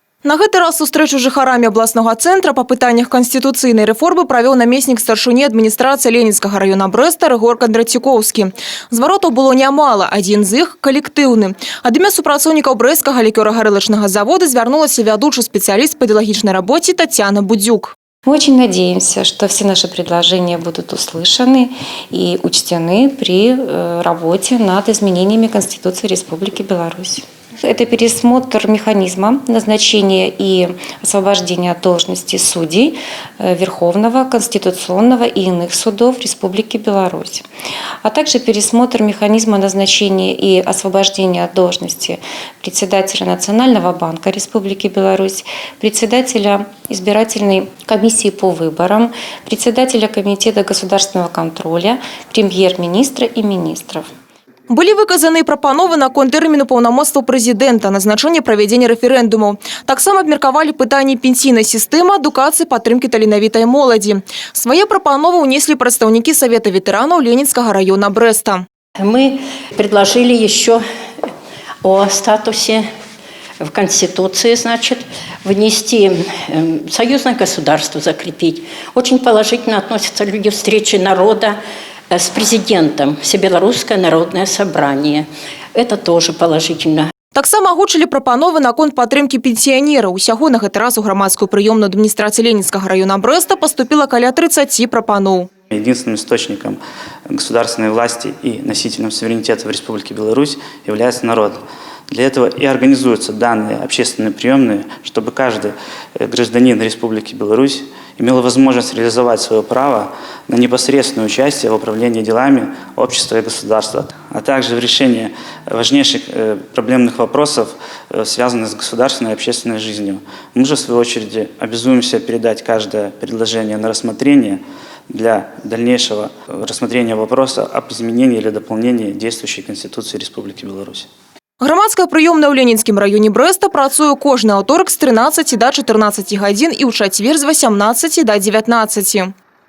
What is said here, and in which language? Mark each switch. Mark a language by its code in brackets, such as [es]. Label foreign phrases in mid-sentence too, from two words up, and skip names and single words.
[be] На гэты раз сустрэчу з жыхарамі абласнога цэнтра па пытаннях канстытуцыйнай рэформы правёў намеснік старшыні адміністрацыі Ленінскага района Брэста Рыгор Кандрацюкоўскі. Зваротаў было нямала, адзін з іх калектыўны. Ад імя супрацоўнікаў брэсцкага лікёра-гарэлачнага завода звярнулася вядучы спецыяліст па ідэалагічнай рабоце Татьяна Будзюк. [ru] Мы очень надеемся, что все наши предложения будут услышаны и учтены при работе над изменениями Конституции Республики Беларусь. Это пересмотр механизма назначения и освобождения от должности судей Верховного, Конституционного и иных судов Республики Беларусь. А также пересмотр механизма назначения и освобождения от должности председателя Национального банка Республики Беларусь, председателя избирательной комиссии по выборам, председателя Комитета государственного контроля, премьер-министра и министров. [be] Былі выказаны прапановы наконт тэрміну паўнамоцтва прэзідэнта, назначэння правядзення рэферэндумаў. Таксама абмеркавалі пытанні пенсійнай сістэмы, адукацыі, падтрымкі таленавітай моладзі. Свае прапановы ўнеслі прадстаўнікі Совета ветэранаў Ленинского района Брэста. [ru] Мы предложили еще о статусе в Конституции, внести союзное государство, закрепить. Очень положительно относятся люди встречи народа с президентом, Всебелорусское народное собрание. Это тоже положительно. [be] Таксама агучылі прапановы наконт падтрымкі пенсіянераў. Усяго на гэты раз у грамадскую прыёмную адміністрацыі Ленинского района Брэста поступило каля 30 прапаноў. [ru] Единственным источником государственной власти и носителем суверенитета в Республике Беларусь является народ. Для этого и организуются данные общественные приемные, чтобы каждый гражданин Республики Беларусь имел возможность реализовать свое право на непосредственное участие в управлении делами общества и государства, а также в решении важнейших проблемных вопросов, связанных с государственной и общественной жизнью. Мы же, в свою очередь, обязуемся передать каждое предложение на рассмотрение для дальнейшего рассмотрения вопроса об изменении или дополнении действующей Конституции Республики Беларусь. [be] Грамадская прыёмная ў Ленінскім раёне Брэста працуе кожны аўторак з 13 до 14 гадзін і ў чацвер з 18 до 19.